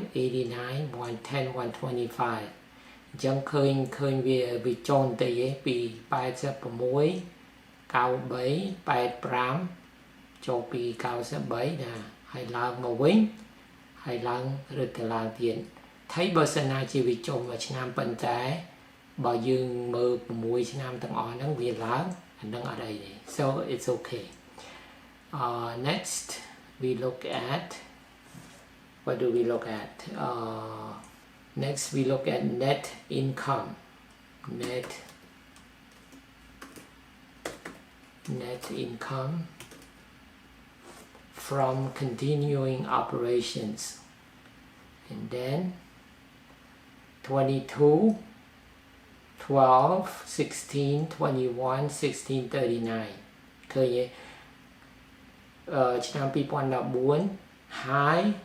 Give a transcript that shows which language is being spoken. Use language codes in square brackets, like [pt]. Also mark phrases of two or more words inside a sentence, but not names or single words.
[km] 89 110 125 ចឹងឃើញវាចុះទៅពី86 93 85ចូលពី93ណាហើយឡើងមកវិញ ហើយឡើងរឹតទៅឡើងទៀតថៃបើសិនណាជាវាចុះមួយឆ្នាំប៉ុន្តែបើ យើងមើល6ឆ្នាំទាំងអស់ហ្នឹងវាឡើងអានឹងអត់អីទេ [en] so it's okay next we look at what do we look at next we look at net income net income from continuing operations and then 22 12 16 21 16 39 [km] ឃើញទេឆ្នាំ2014 [en] high